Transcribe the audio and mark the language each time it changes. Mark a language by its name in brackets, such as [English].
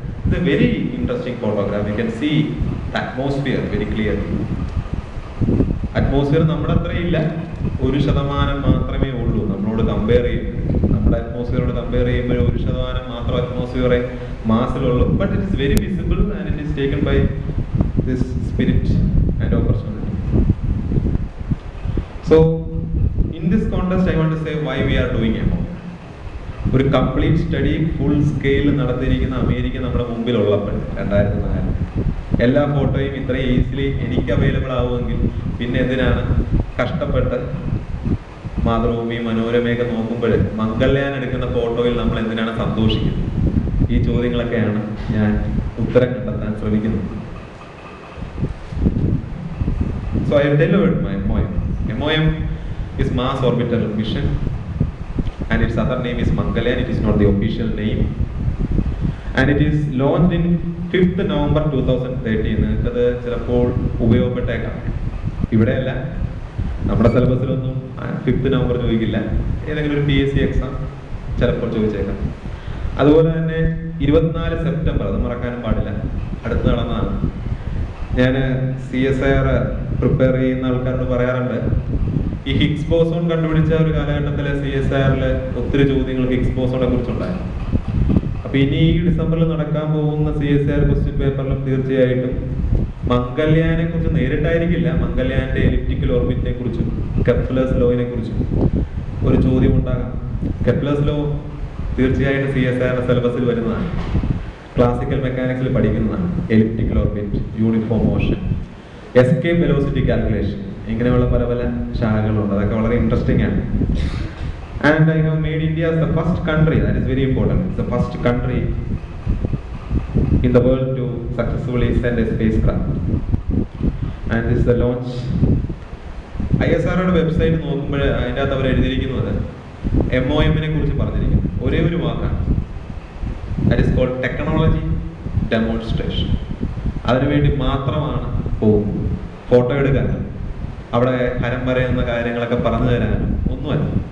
[English] It's a very interesting photograph. You can see the atmosphere very clearly. [Malayalam] Atmosphere നമ്മുടെ അത്രയില്ല, 1% മാത്രമേ ഉള്ളൂ നമ്മളോട് compare ചെയ്യും. നമ്മുടെ അറ്റ്മോസ്ഫിയറോട് കമ്പയർ ചെയ്യുമ്പോൾ 1% മാത്രം അറ്റ്മോസ്ഫിയറെ മാസിലുള്ളൂ. [English] But it is very visible and it is taken by this spirit and opportunity. So in this context I want to say why we are doing emo. [Malayalam] ഒരു complete study full scale നടത്തിയിരിക്കുന്ന America നമ്മുടെ മുമ്പിലുള്ളപ്പോൾ 2004 എല്ലാ ഫോട്ടോയും ഇത്രയും easily എനിക്ക് available ആവുമെങ്കിൽ പിന്നെ എന്തിനാണ് കഷ്ടപ്പെട്ട് മാതൃഭൂമി മനോരമയൊക്കെ നോക്കുമ്പോൾ മംഗൾയാൻ എടുക്കുന്ന ഫോട്ടോയിൽ നമ്മൾ എന്തിനാണ് സന്തോഷിക്കുന്നത്? ഈ ചോദ്യങ്ങളൊക്കെയാണ് ഞാൻ ഉത്തരം കണ്ടെത്താൻ ശ്രമിക്കുന്നത്. [English] So I have delivered my MOM. MOM is Mars Orbital Mission and its other name is Mangalyaan. It is not the official name. And it is launched in 5th November 2013. [Malayalam] നിങ്ങൾക്കത് ചിലപ്പോൾ ഉപയോഗപ്പെട്ടേക്കാം. ഇവിടെയല്ല, നമ്മുടെ സിലബസിലൊന്നും 5th November ചോദിക്കില്ല. ഏതെങ്കിലും ഒരു PSC exam ചിലപ്പോൾ ചോദിച്ചേക്കാം. അതുപോലെ തന്നെ 24 സെപ്റ്റംബർ, അത് മറക്കാനും പാടില്ല, അടുത്ത് നടന്നതാണ്. ഞാൻ CSIR പ്രിപ്പയർ ചെയ്യുന്ന ആൾക്കാരോട് പറയാറുണ്ട്, ഈ ഹിഗ്സ് ബോസോൺ കണ്ടുപിടിച്ച ഒരു കാലഘട്ടത്തിൽ CSIR ഒത്തിരി ചോദ്യങ്ങൾ ഹിഗ്സ് ബോസോണെ കുറിച്ചുണ്ടായിരുന്നു. അപ്പൊ ഇനി ഈ ഡിസംബറിൽ നടക്കാൻ പോകുന്ന CSIR ക്വസ്റ്റ്യൻ പേപ്പറിലും തീർച്ചയായിട്ടും മംഗൾയാനെ കുറിച്ച് നേരിട്ടായിരിക്കില്ല, മംഗൾയാന്റെ എലിപ്റ്റിക്കൽ ഓർബിറ്റിനെ കുറിച്ചും കെപ്ലേഴ്സ് ലോയിനെ കുറിച്ചും ഒരു ചോദ്യം ഉണ്ടാകാം. കെപ്ലേഴ്സ് ലോ തീർച്ചയായിട്ടും CSIR സിലബസിൽ വരുന്നതാണ്, ക്ലാസിക്കൽ മെക്കാനിക്സിൽ പഠിക്കുന്നതാണ്. Elliptical orbit, uniform motion, escape velocity calculation, ഇങ്ങനെയുള്ള പല പല ശാഖകളുണ്ട്. അതൊക്കെ വളരെ ഇൻട്രസ്റ്റിംഗ് ആണ്. [English] And I have made India as the first country, that is very important, it's the first country in the world to successfully send a spacecraft. And this is the launch. [Malayalam] ISROയുടെ website നോക്കുമ്പോൾ അതിൻ്റെ അകത്ത് അവർ എഴുതിയിരിക്കുന്നത് MOM-നെ കുറിച്ച് പറഞ്ഞിരിക്കുന്നത് ഒരേ ഒരു വാക്കാണ്, [English] that is called [Malayalam] technology demonstration. അതിനുവേണ്ടി മാത്രമാണ് പോകുന്നത്. ഫോട്ടോ എടുക്കാനും അവിടെ ഹരം പറയുന്ന കാര്യങ്ങളൊക്കെ പറഞ്ഞു തരാനും ഒന്നുമല്ല.